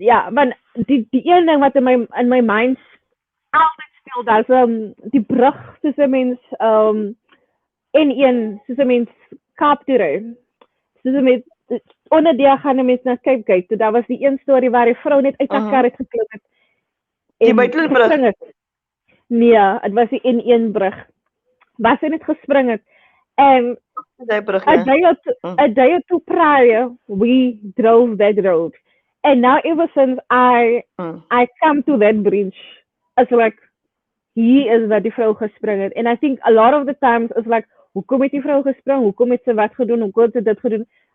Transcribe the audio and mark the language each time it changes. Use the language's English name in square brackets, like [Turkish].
[Afrikaans] Maar die een ding wat in my mind altyd speel, daar's die brug soos 'n mens N1 soos 'n mens Kaap toe ry. Soos 'n mens onder die gaan 'n mens na Cape Gate. So daar was die een storie waar die vrou net uit haar kar het geklim het. Die buitebrug. Nee, dit was die N1 brug. Waar sy net gespring het. [English] En a day or two prior, we drove that road. And now ever since I come to that bridge, it's like, [Afrikaans] he is wat die vrou gespring het. [English] And I think a lot of the times it's like, [Afrikaans] hoekom het die vrou gespring? Hoekom het sy wat gedoen? Hoekom het sy dit gedoen?